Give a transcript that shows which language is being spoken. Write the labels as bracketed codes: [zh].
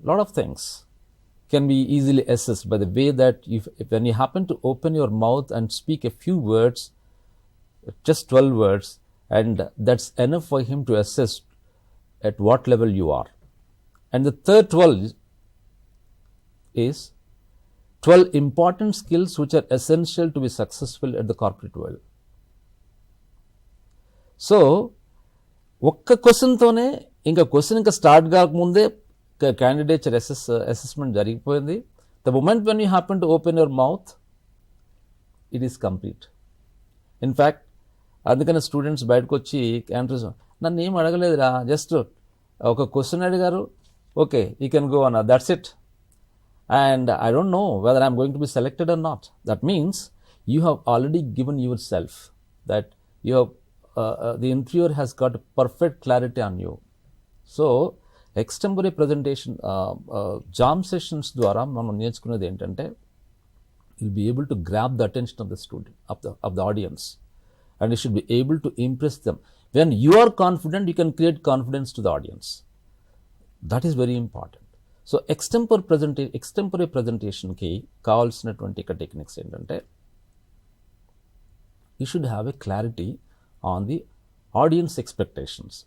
[en] Lot of things can be easily assessed by the way that when you happen to open your mouth and speak a few words, just 12 words, and that's enough for him to assess at what level you are. And the third 12 is 12 important skills which are essential to be successful at the corporate world. [te] So ఒక్క క్వశ్చన్తోనే ఇంకా question ఇంకా start కాకముందే candidature assessment జరిగిపోయింది. [en] The moment when you happen to open your mouth it is complete. [te] In fact అందుకని students బయటకు వచ్చి candidates నన్ను ఏం అడగలేదురా, జస్ట్ ఒక క్వశ్చన్ అడిగారు, [en] okay you can go [te] అన్న, that's it. [en] And I don't know whether I'm going to be selected or not. That means you have already given yourself that you have, the interviewer has got perfect clarity on you. So, extempore presentation, jam sessions [te] ద్వారా మనం నేర్చుకునేది ఏంటంటే [en] you'll be able to grab the attention of the student, of the audience, and you should be able to impress them. When you are confident, you can create confidence to the audience. That is very important. [te] So ఎక్స్టెంపరీ ప్రజెంటేషన్కి కావాల్సినటువంటి ఇక techniques ఏంటంటే [en] You should have a clarity on the audience expectations.